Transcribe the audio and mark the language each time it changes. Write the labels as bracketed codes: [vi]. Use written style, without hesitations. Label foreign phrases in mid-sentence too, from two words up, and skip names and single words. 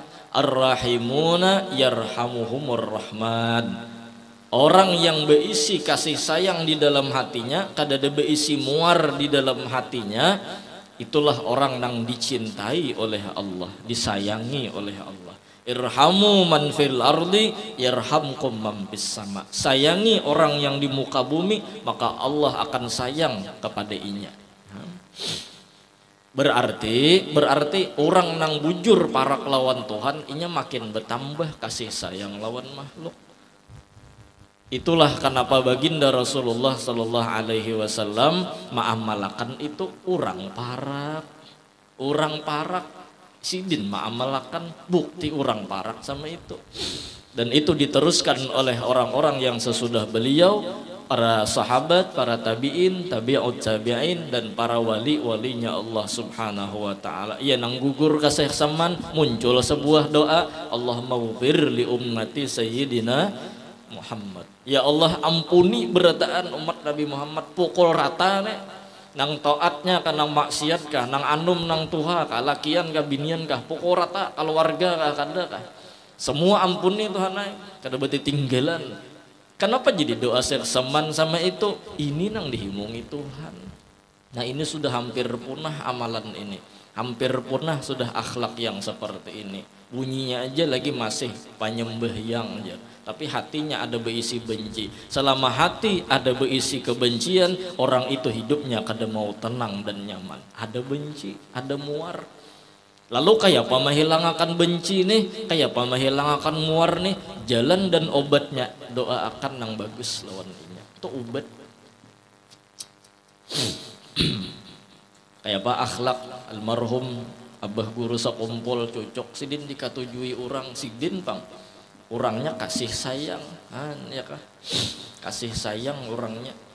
[ar] Ar-rahimuna yarhamuhumur rahman. [bjn] Orang yang berisi kasih sayang di dalam hatinya, kadada berisi muar di dalam hatinya, itulah orang yang dicintai oleh Allah, disayangi oleh Allah. [ar] Irhamu man fil ardi yarhamkum man fis sama. [bjn] Sayangi orang yang di muka bumi, maka Allah akan sayang kepada inya. Berarti orang nang bujur parak lawan Tuhan inya makin bertambah kasih sayang lawan makhluk. Itulah kenapa baginda Rasulullah [ar] sallallahu alaihi wasallam [bjn] mengamalkan itu orang parak sidin mengamalkan bukti orang parak sama itu. Dan itu diteruskan oleh orang-orang yang sesudah beliau, para sahabat, para tabi'in, tabi'ut tabi'in, dan para wali-walinya Allah [ar] subhanahu wa ta'ala. [bjn] Ya nang gugur kasih saman muncul sebuah doa, [ar] Allahumma ghfir li ummati sayyidina Muhammad. [bjn] Ya Allah ampuni berataan umat Nabi Muhammad, pukul rata nih nang taatnya kah, nang maksiat kah, nang anum nang tuha kah, lakian kah, binian kah, pokok rata keluarga kah, kada kah, semua ampuni Tuhan ay, kada berarti tinggalan. Kenapa jadi doa serseman sama itu? Ini nang dihimungi Tuhan. Nah ini sudah hampir punah amalan ini, hampir punah sudah akhlak yang seperti ini. Bunyinya aja lagi masih panyembahyang aja, tapi hatinya ada berisi benci. Selama hati ada berisi kebencian, orang itu hidupnya kada mau tenang dan nyaman. Ada benci, ada muar. Lalu kayak apa menghilangkan benci nih, kayak apa menghilangkan muar nih? Jalan dan obatnya doa akan nang bagus lawan ini. Itu obat. Kayak apa akhlak almarhum abah guru sakumpul cocok sidin dikatujui orang sidin pang orangnya kasih sayang ya kah, kasih sayang orangnya.